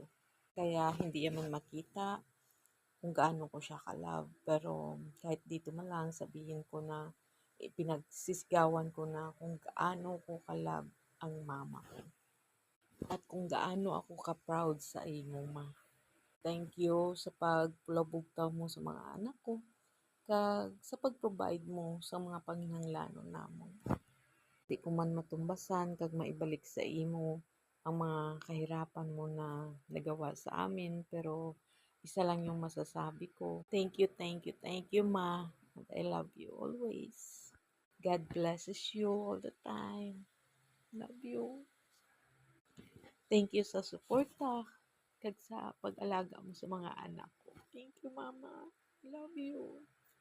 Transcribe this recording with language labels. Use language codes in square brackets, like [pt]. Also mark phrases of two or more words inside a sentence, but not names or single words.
[tl] Kaya hindi naman makita kung gaano ko siya ka-love. Pero kahit dito man lang sabihin ko na pinagsisigawan ko na kung gaano ko ka-love ang mama ko. At kung gaano ako ka-proud [hil] sa imo, [tl] ma. [en] Thank you [hil] sa pagpulabugtaw mo sa mga anak ko kag sa pag-provide mo sa mga panginahanglanon namon. [tl] Di ko man matumbasan kag maibalik [hil] sa imo [tl] ang mga kahirapan mo na nagawa sa amin, pero isa lang yung masasabi ko. [en] Thank you, ma. And I love you always. God blesses you all the time. Love you. Thank you [hil] sa suporta kag sa pag-alaga mo sa mga anak ko. [en] Thank you, mama. Love you.